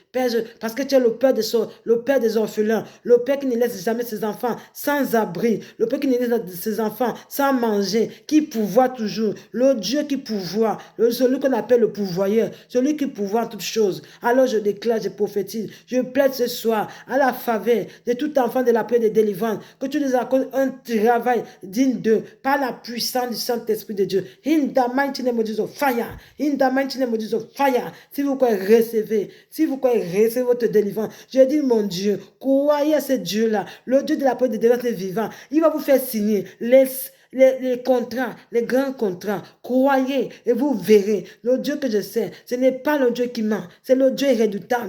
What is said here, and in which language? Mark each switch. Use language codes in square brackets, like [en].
[fr] Père, parce que tu es le Père des orphelins, le Père qui ne laisse jamais ses enfants sans abri, le Père qui ne laisse ses enfants sans manger, qui pourvoit toujours, le Dieu qui pourvoit, celui qu'on appelle le pourvoyeur, celui qui pourvoit toutes choses. Alors je déclare, je prophétise, je plaide ce soir à la faveur de tout enfant de la paix et de délivrance, que tu les accordes un travail digne d'eux, par la puissance du Saint-Esprit de Dieu. [en] In the mighty name of Jesus, fire. In the mighty name of Jesus, fire. [fr] Si vous croyez, recevez. Si vous croyez, recevez votre délivrance. Je dis, mon Dieu, croyez à ce Dieu-là, le Dieu de la paix et de délivrance est vivant. Il va vous faire signer les contrats, les grands contrats. Croyez et vous verrez. Le Dieu que je sais, ce n'est pas le Dieu qui ment, c'est le Dieu irréductible.